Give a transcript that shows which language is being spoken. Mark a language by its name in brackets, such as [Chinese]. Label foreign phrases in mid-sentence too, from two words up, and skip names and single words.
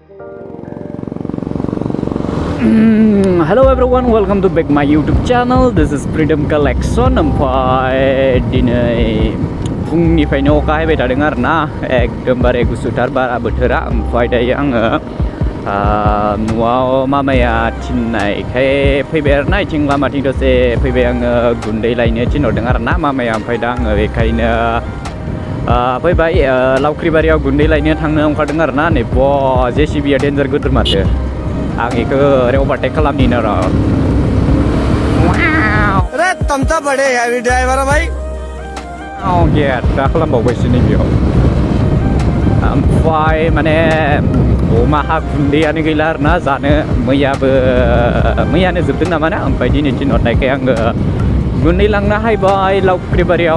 [English] Hello everyone, welcome to back my YouTube channel. This is Freedom Collection. [Bodo] ओमफ्राय दिनै फुंनिफ्रायनो अखा हाबाय थादों आरोना एकदमबारे गुसुथार बारा बोथोरा। ओमफ्राय दायो आङो न'आव मामाया थिननायखाय फैबाय आरोना इथिं लामाथिं दसे फैबाय आङो गुन्दै लायनो थिनहरदों आरोना मामाया। ओमफ्राय दा आङो बेखायनो फैबाय लावख्रिबारियाव गुन्दै लायनो थांनो ओंखारदों आरोना। नै जेसिबिया डेन्जार गोदोर माथो। आं बेखौ ओरै अभारटेक खालामनि र'। [Hindi] अरे तुम तो बड़े [English] heavy driver [Hindi] हो भाई। [Bodo] दा खालामबावबायसो नैबेयाव। ओमफ्राय माने अमाहा गुन्दैयानो गैला आरोना जानो। मैयानो जोबदों नामा ना। ओमफ्राय दिनै थिनहरनायखाय आङो गुन्दै लांनो हायबाय लावख्रिबारियाव।